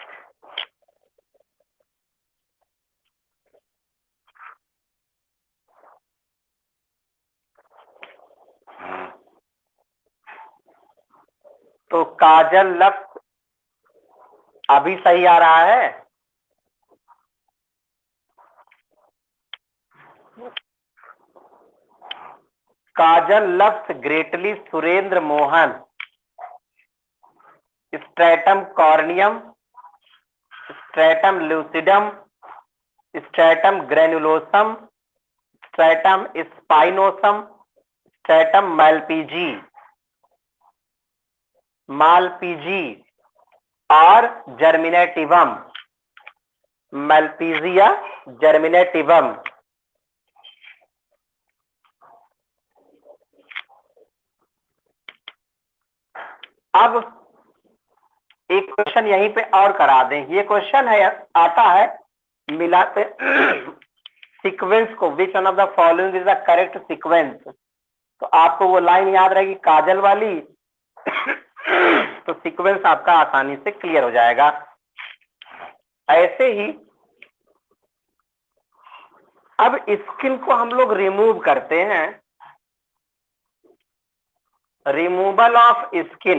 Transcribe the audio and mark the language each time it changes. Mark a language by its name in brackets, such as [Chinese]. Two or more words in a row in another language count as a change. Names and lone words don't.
[Hindi] तो काजल लफ्ज अभी सही आ रहा है। काजल लफ्ज ग्रेटली सुरेंद्र मोहन, [Latin] stratum corneum, stratum lucidum, stratum granulosum, stratum spinosum, stratum Malpighii. Malpighi और germinativum, Malpighia germinativum। [Hindi] अब एक क्वेश्चन यहीं पे और करा दें, ये क्वेश्चन है आता है मिलाते सीक्वेंस को, [English] Which one of the following is the correct sequence. [Hindi] तो आपको वो लाइन याद रहेगी काजल वाली तो सीक्वेंस आपका आसानी से क्लियर हो जाएगा। ऐसे ही अब स्किन को हम लोग रिमूव करते हैं, [English] removal of skin.